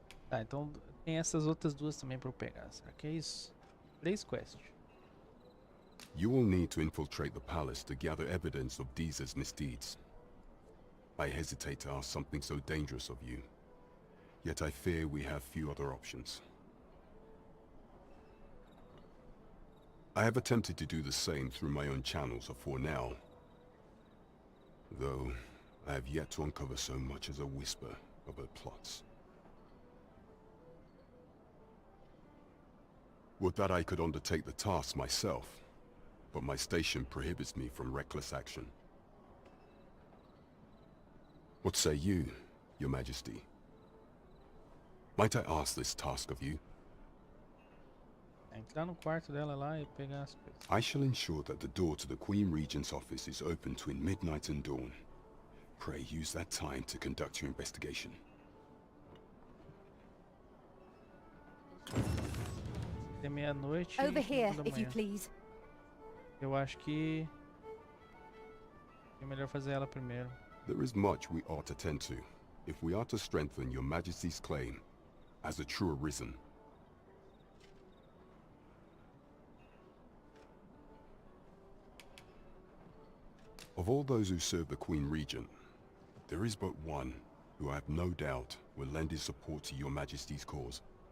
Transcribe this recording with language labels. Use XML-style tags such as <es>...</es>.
<pt>Tá, então tem essas outras duas também pra eu pegar. Será que é isso? 3 quests.</pt> <en>You will need to infiltrate the palace to gather evidence of Deez's misdeeds. I hesitate to ask something so dangerous of you, yet I fear we have few other options. I have attempted to do the same through my own channels for now, though I have yet to uncover so much as a whisper of her plots. Would that I could undertake the task myself, but my station prohibits me from reckless action. What say you, Your Majesty? Might I ask this task of you?</en> <pt>Entrar no quarto dela lá e pegar as coisas.</pt> <en>I shall ensure that the door to the Queen Regent's office is open between midnight and dawn. Pray use that time to conduct your investigation.</en> <pt>Até meia-noite.</pt> <en>Over here,</en> <pt>5 da</pt> <en>if you</en> <pt>manhã.</pt> <en>please.</en> <pt>Eu acho que é melhor fazer ela primeiro.</pt> <en>There is much we ought to tend to, if we are to strengthen your Majesty's claim as a true arisen. Of all those who serve the Queen Regent, there is but one who I have no doubt will lend his support to your Majesty's cause.</en>